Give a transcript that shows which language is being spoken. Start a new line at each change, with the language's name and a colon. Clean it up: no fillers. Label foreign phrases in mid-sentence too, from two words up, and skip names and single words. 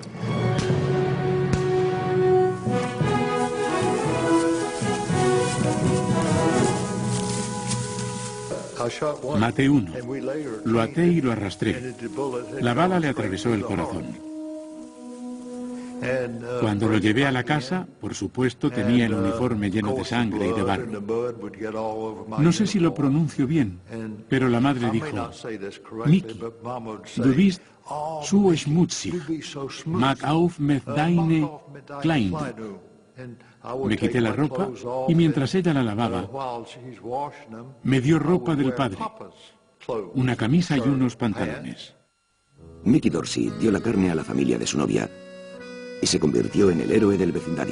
Spanish: Maté uno, lo até y lo arrastré. La bala le atravesó el corazón. Cuando lo llevé a la casa, por supuesto, tenía el uniforme lleno de sangre y de barro. No sé si lo pronuncio bien, pero la madre dijo,
German: Mickey, du bist so schmutzig, mag auf mit deine Kleidung.
Spanish: Me quité la ropa y mientras ella la lavaba, me dio ropa del padre, una camisa y unos pantalones. Mickey Dorsey dio la carne a la familia de su novia y se convirtió en el héroe del vecindario.